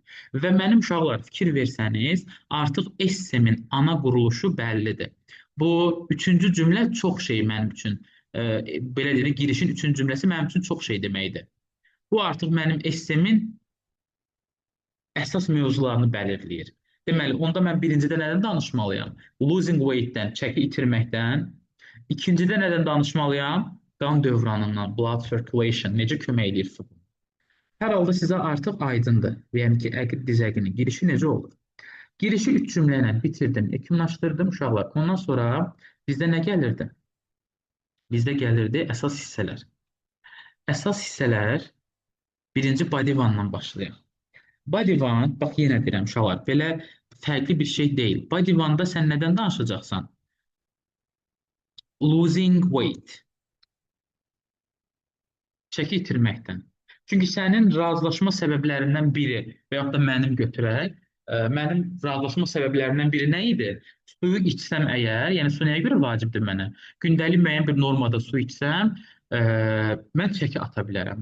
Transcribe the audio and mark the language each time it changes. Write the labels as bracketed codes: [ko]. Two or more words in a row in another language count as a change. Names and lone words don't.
[az] Və mənim uşaqlar fikir versəniz, artıq essemin ana quruluşu bəllidir. Bu üçüncü cümlə çox şey mənim üçün, belə deyək, girişin üçüncü cümləsi mənim üçün çox şey deməkdir. Bu artıq mənim essemin əsas mövzularını bəlirləyir. Deməli, onda mən birincidə nədən danışmalıyam? [en] Losing weight- [az] dən, çəki itirməkdən. İkincidə nədən danışmalıyam? Qan dövranından, [en] blood circulation, [az] necə kömək eləyir su? Hər halda sizə artıq aydındır. Yəni ki, əqid dizəqinin girişi necə olur? Girişi üç cümlə ilə bitirdim, yekunlaşdırdım uşaqlar. Ondan sonra bizdə nə gəlirdi? Bizdə gəlirdi əsas hissələr. Əsas hissələr birinci [en] body one- [az] dan başlayaq. [en] Body one, [az] bax yenə deyirəm uşaqlar, belə fərqli bir şey deyil. [en] Body one- [az] da sən nədən danışacaqsan? [en] Losing weight. [az] Çəki itirməkdən. Çünki sənin razılaşma səbəblərindən biri və yaxud da mənim götürək, mənim razılaşma səbəblərindən biri nə idi? Suyu içsəm əgər, yəni su nəyə görə vacibdir mənə? Gündəlik müəyyən bir normada su içsəm, mən çəki ata bilərəm.